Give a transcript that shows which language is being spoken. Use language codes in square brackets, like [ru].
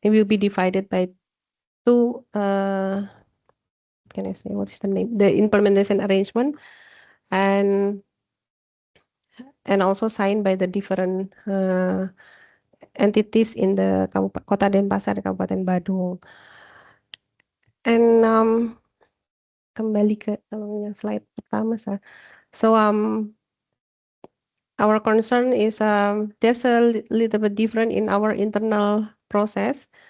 [en] It will be divided by two. Can I say what is the name? The implementation arrangement, and also signed by the different entities in the Kota Denpasar, Kabupaten Badung. And [id] kembali ke yang slide pertama saya. [en] So our concern is there's a little bit different in our internal process.